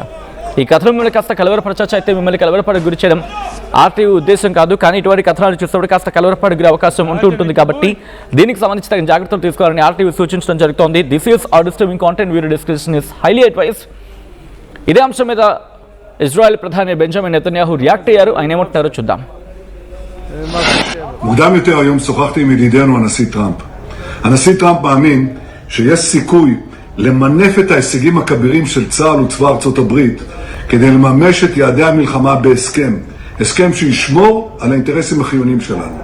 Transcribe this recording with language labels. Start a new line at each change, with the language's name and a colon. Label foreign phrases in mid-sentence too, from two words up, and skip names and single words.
Telugu: ఈ కథనం మిమ్మల్ని కాస్త కలవరపరచచ్చు, అయితే మిమ్మల్ని కలవరపడే గురి చేయడం ఆర్టీవీ ఉద్దేశం కాదు, కానీ ఇటువంటి కథనాలు చూసినప్పుడు కాస్త కలవరపడే గురి అవకాశం ఉంటుంది కాబట్టి దీనికి సంబంధించి తగిన జాగ్రత్తలు తీసుకోవాలని ఆర్టీవీ సూచించడం జరుగుతోంది.
English: This is are disturbing content, video description is highly advise.
Telugu: ఇదే అంశం మీద ఇజ్రాయెల్ ప్రధాని బెంజమిన్ నెతన్యాహు రియాక్ట్ అయ్యారు. ఆయన ఏమంటున్నారో చూద్దాం.
Hebrew: מוקדם יותר היום שוחחתי עם ידידנו הנשיא טראמפ. הנשיא טראמפ מאמין שיש סיכוי למנף את ההישגים הכבירים של צה"ל וצבא ארצות הברית כדי לממש את יעדי המלחמה בהסכם, הסכם שישמור על האינטרסים החיוניים שלנו.